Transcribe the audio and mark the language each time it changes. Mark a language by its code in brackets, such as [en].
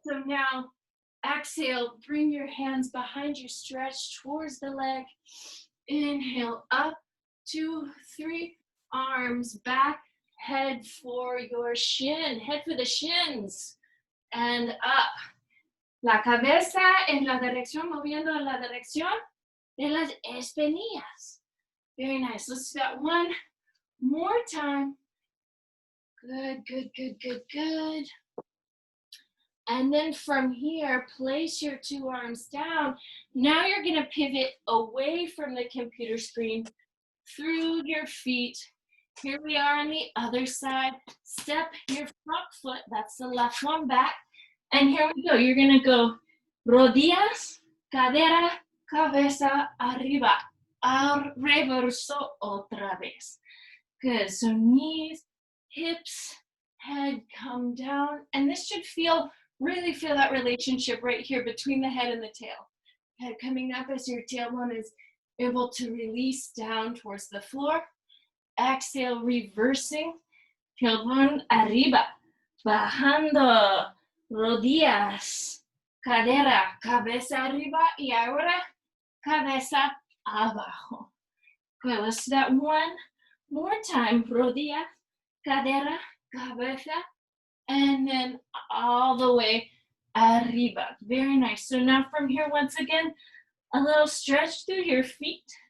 [en] So now exhale, bring your hands behind you, stretch towards the leg. Inhale, up, 2, 3, arms back, head for your shin, head for the shins, and up. [es] La cabeza en la dirección, moviendo en la dirección de las espinillas. [en] Very nice. Let's do that one more time. Good, good, good, good, good. And then from here, place your 2 arms down. Now you're gonna pivot away from the computer screen through your feet. Here we are on the other side. Step your front foot, that's the left one, back. And here we go, you're gonna go [es] rodillas, cadera, cabeza, arriba, al reverso otra vez. [en] Good, so knees, hips, head come down. And this should really feel that relationship right here between the head and the tail. Head coming up as your tailbone is able to release down towards the floor. Exhale, reversing. [es] Tailbone arriba, bajando, rodillas, cadera, cabeza arriba, y ahora cabeza abajo. [en] Good, let's do that one more time. [es] Rodillas, cadera, cabeza, [en] and then all the way [es] arriba. [en] Very nice. So now from here, once again, a little stretch through your feet.